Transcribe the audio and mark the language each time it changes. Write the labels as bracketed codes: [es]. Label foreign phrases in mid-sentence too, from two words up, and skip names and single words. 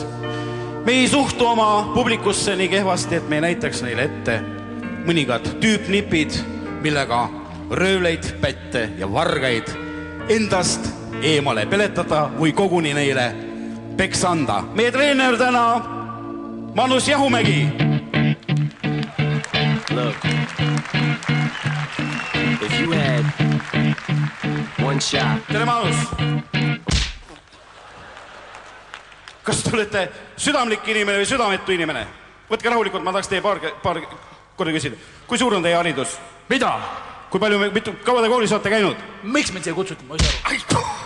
[et] Me ei suhtu oma publikusse nii kehvasti, et me ei näitaks neile ette mõningad tüüpnipid, millega röövleid, pätte ja vargaid endast eemale peletada või koguni neile peks anda. Meie treener täna Manus Jahumägi. [en] Look, if you had one shot. [et] Tere, Manus! Kas te olete südamlik inimene või südametu inimene? Võtke rahulikult, ma tahaks teie paar korda küsida. Kui suur on teie haridus? Mida? Kui palju, kaua te koolis olete käinud? Miks mind siia kutsuti, ma ei saa aru.